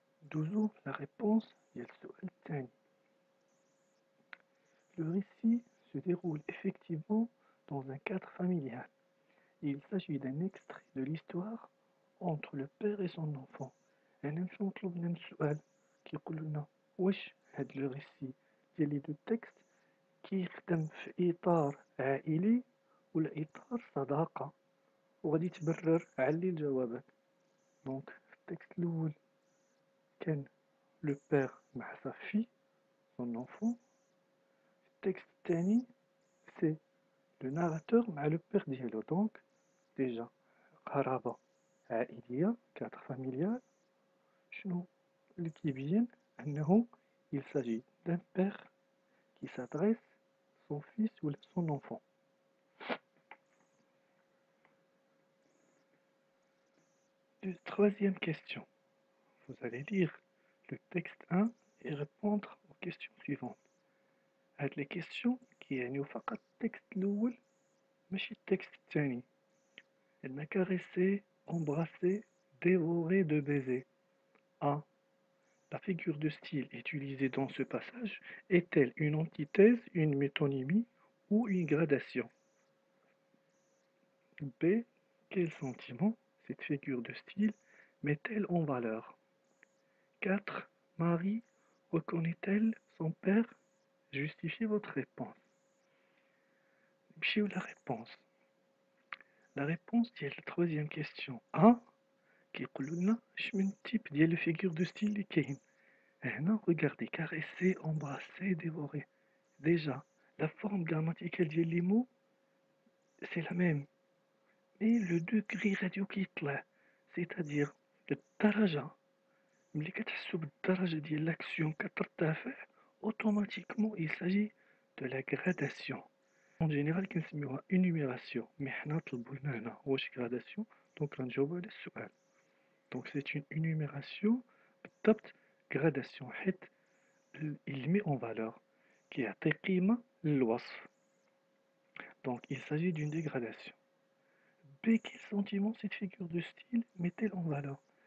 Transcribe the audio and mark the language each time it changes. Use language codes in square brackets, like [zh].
[fr] D'où la réponse [ar] ديال السؤال الثاني. [fr] Le récit se déroule effectivement dans un cadre familial. Il s'agit d'un extrait de l'histoire entre le père et son enfant. [ar] أنا نمشيو نطلب لنا السؤال كيقول لنا واش هاد لو ريسي ديال لي دو تكست كيخدم في إطار عائلي ولا إطار صداقة، وغادي تبرر علي الجوابات. دونك في التكست الأول كان لو بير مع [fr] sa fille son enfant. [ar] في التكست الثاني سي لو ناراتور مع لو بير ديالو. دونك ديجا قرابة عائلية كادر فاميليال. شنو اللي كيبين أنه [fr] il s'agit d'un père qui s'adresse à son fils ou son enfant. Troisième question. Vous allez lire le texte 1 et répondre aux questions suivantes. [ar] هاد [fr] les questions [ar] كيعنيو فقط التكست الأول ماشي التكست الثاني. [fr] Elle m'a caressé, embrassé, dévoré de baisers. A. La figure de style utilisée dans ce passage est-elle une antithèse, une métonymie ou une gradation? B. Quel sentiment cette figure de style met-elle en valeur? 4. Marie reconnaît-elle son père? Justifiez votre réponse. Nmشيو la réponse. La réponse ديال la troisième question A [ar] كيقولوا لنا شمن [fr] type ديال figure de style [ar] اللي كاين. [fr] هنا regardez, caresser, embrasser, dévorer. Déjà, la forme grammaticale [ar] ديال [fr] les mots c'est la même. Mais le degré radio qui est là, c'est-à-dire [ar] الدرجة ملي كتحسو بالدرجة ديال [fr] l'action [ar] كترتفع [fr] automatiquement il s'agit de la gradation. En général [ar] كنسميوها [fr] énumération mais [ar] حنا طلبوا لنا هنا واش gradation دونك غنجاوبو على السؤال. [fr] Donc c'est une énumération [ar] بالضبط [fr] gradation حيت il met en valeur [ar] كيعطي قيمة للوصف. [fr] Donc il s'agit d'une dégradation. B. Quel sentiment cette figure de style met-elle en valeur?